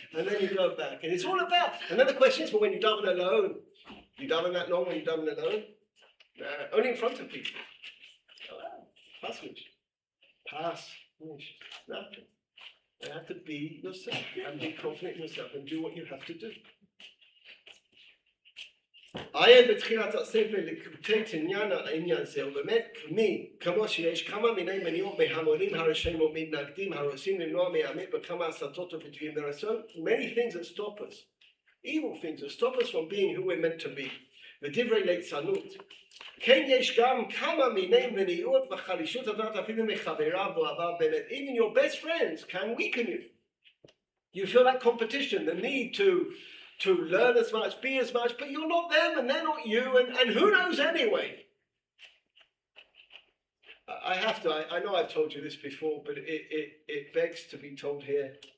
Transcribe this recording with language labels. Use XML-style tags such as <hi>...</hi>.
<en>And then you go back. And it's all about. And then the question is, well, when you daven alone, you daven that long when you daven alone? Only in front of people. Pass. Nothing. You have to be yourself and be confident in yourself and do what you have to do.</en> <he>עיין בתחילת הספר לקוטי עניין העניין זה, ובאמת כמו שיש כמה מיני מניעות מהמונים הרשעים ומתנגדים הרוצים למנוע מהאמת בכמה הסתות וביטויים.</he> <en>There are so many things that stop us, evil things that stop us from being who we're meant to be.</en> <he>ודברי ליצנות. כן יש גם כמה מיני מניעות וחלישות הדעת אפילו מחבריו ואוהביו באמת.</he> <en>Even your best friends can weaken you. You feel that competition, the need to learn as much, be as much, but you're not them and they're not you, and who knows anyway? I know I've told you this before, but it begs to be told here.</en>